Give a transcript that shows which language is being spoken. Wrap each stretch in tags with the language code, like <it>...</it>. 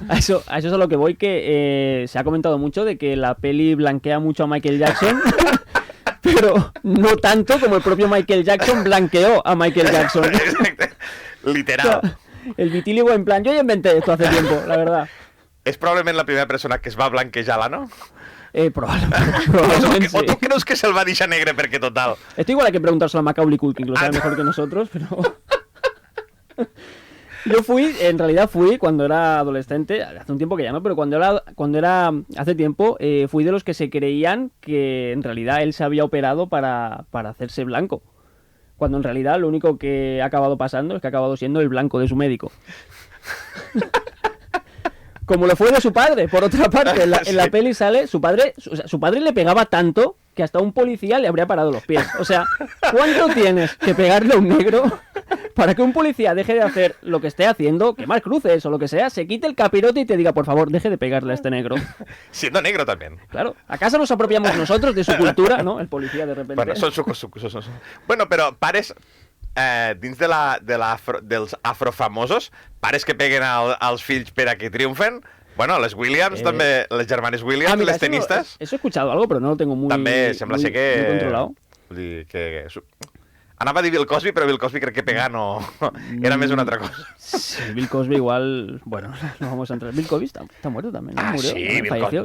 <es>A eso es a lo que voy, que se ha comentado mucho de que la peli blanquea mucho a Michael Jackson, pero no tanto como el propio Michael Jackson blanqueó a Michael Jackson. Literal. O sea, el vitíligo en plan, yo ya inventé esto hace tiempo, la verdad.</es> <ca>És probablement la primera persona que es va blanquejar-la, no?</ca> <es>Probablemente sí. ¿O tú crees que</es> <ca>se'l va deixar negre perquè total?</ca> <es>Esto igual hay que preguntárselo a Macaulay Culkin, que lo sabe mejor que nosotros, pero... En realidad fui cuando era adolescente, hace un tiempo que ya no, pero cuando era hace tiempo, fui de los que se creían que en realidad él se había operado para hacerse blanco. Cuando en realidad lo único que ha acabado pasando es que ha acabado siendo el blanco de su médico. Como lo fue de su padre, por otra parte, en la peli sale, su padre le pegaba tanto que hasta un policía le habría parado los pies. O sea, ¿cuánto tienes que pegarle a un negro para que un policía deje de hacer lo que esté haciendo, quemar cruces o lo que sea, se quite el capirote y te diga, por favor, deje de pegarle a este negro? Siendo negro también. Claro, ¿acaso nos apropiamos nosotros de su cultura, no? El policía de repente...</es> <ca>Bueno, son. Bueno, però pares... dins dels afrofamosos, pares que peguen als fills per a que triomfen. Bueno, les Williams també, les germanes Williams, mira, les tenistes.</ca> <es>Eso he escuchado algo, pero no lo tengo muy,</es> <ca>també sembla ser que...</ca> <es>muy controlado.</es> <ca>Vull dir que... Anava a dir Bill Cosby, però Bill Cosby crec que pegar no... Era més una altra cosa. Sí, Bill Cosby igual...</ca> <es>Bueno, no vamos a entrar. Bill Cosby está muerto también, ¿no? Murió, sí, falleció,</es>